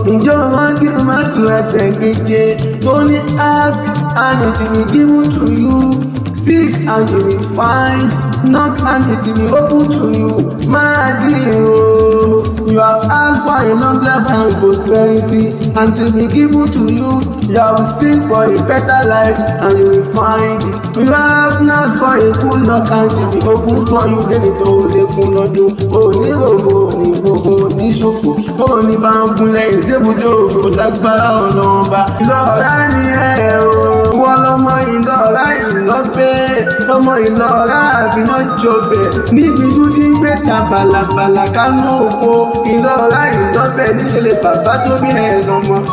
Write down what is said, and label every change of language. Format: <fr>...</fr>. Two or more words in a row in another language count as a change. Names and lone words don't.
<yo>Ǹjẹ́ o rántí Mátíù ẹsẹ̀ keje tó ní,</yo> <en>"Ask and it will be given to you, seek and you will find, knock and it will be open to you"?</en> <yo>Máa dì o.</yo> <en>You have asked for a long life and prosperity, and it will be given to you. You have seek for a better life, and you will find it. You have knocked for a good luck, and it will be open for you.</en> <yo>Débi tó o lè kún lọ́dún, o ní ròfo, o ní gbòfo, o ní ṣòfò, o ní bá ń gún lẹ́yìn, ṣébùdó òfò lágbára Ọlọ́run Ọba. Ìlọ́ra ni ẹ o. Ìwọ lọmọ Ìlọ́ra Ìlọ́bẹ̀, ọmọ Ìlọ́ra àbímọ jọbẹ̀. Níbi tó ti ń gbé ta bàlàbàlà kánú oko, Ìlọ́ra Ìlọ́bẹ̀ níṣẹ́ lè bàbá tó bí ẹ lọ́mọ.</yo>